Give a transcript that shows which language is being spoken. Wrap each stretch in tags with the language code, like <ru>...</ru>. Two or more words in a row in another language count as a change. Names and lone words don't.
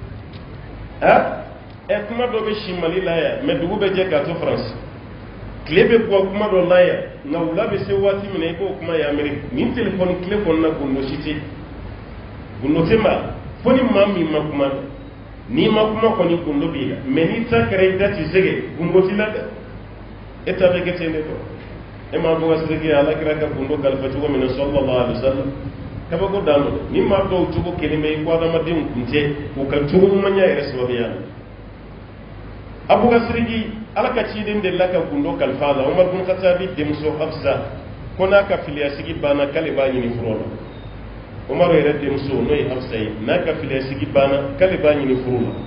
<bm>kuma dɔ bɛ si mali la yan mɛ dugu bɛ jɛ k'a to faransi tile bɛ bɔ kuma dɔ la yan nka wula bɛ se waati min na i k'o kuma ye ameriki nin telefɔni tile kɔnɔna gundo si tɛ gundo tɛ ma fo ni maa min ma kuma n'i ma kuma kɔni gundo b'i la mɛ n'i ta kɛra i da t'i sɛgɛ gundo t'i la dɛ e ta bɛ kɛ ten de tɔ e m'a fɔ ka siriki ala kira ka gundo kalifa cogo min na</bm> <ar>صلى الله عليه وسلم</ar> <bm>kabako dan do ni maa dɔw cogo kelen bɛ i ko adamadenw kun tɛ u ka cogo ɲuman ya yɛrɛ sababuya la abu ka siriki ala ka ciden de la ka gundo kalifa la umar bin khattabi denmuso hafsa ko n'a ka filiya sigi banna k'ale b'a ɲini furu la umar yɛrɛ denmuso n'o ye hafsa ye n'a ka filiya sigi banna k'ale b'a ɲini furu</bm>